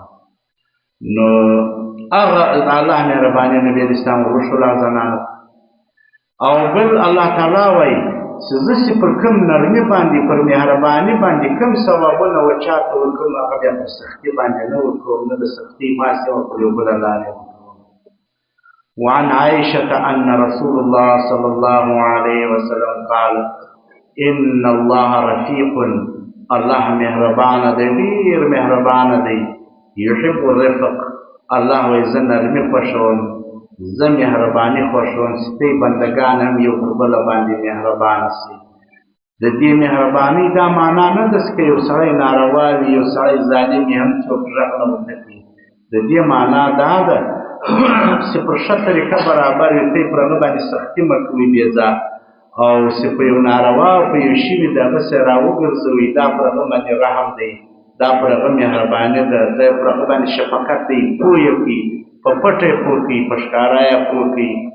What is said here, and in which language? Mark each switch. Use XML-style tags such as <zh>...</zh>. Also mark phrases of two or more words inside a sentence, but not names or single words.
<ps>نو هغه د الله مهرباني نبي اسلام وروښوله زنانو. او بل الله تعالی وایي چې زه چې پر کوم نرمي باندې، پر مهرباني باندې کوم ثوابونه وچاته ورکوم، هغه بیا په سختي باندې نه ورکوم، نه د سختي ماسې او پر یو بله لارې ورکوم.</ps> <ar>وعن عائشة أن رسول الله صلى الله عليه وسلم قال إن الله رفيق،</ar> <ps>الله مهربان دی، ډېر مهربان دی،</ps> <ar>يحب الرفق،</ar> <ps>الله وایي زه نرمي خوښوم، زه مهرباني خوښوم، چې تی بندګان هم یو پر بله باندې مهربانه سي. د دې مهربانۍ دا معنا نه ده چې یو سړی ناروا وي، یو سړی ظالم وي، هم څوک غږ نه ورته کوي. د دې معنا دا ده چې پر ښه طریقه برابر وي، تی پر هغه باندې سختي مه کوئ بې ځایه، او چې په یو ناروا او په یو شي وي د هغه سره راوګرځوئ، دا پر هغه باندې رحم دی، دا پر هغه مهرباني ده، دا پر هغه باندې شفقت دی، پوه یې کړي، په پټه یې پوه کړي، په ښکاره یې پوه کړي.</ps>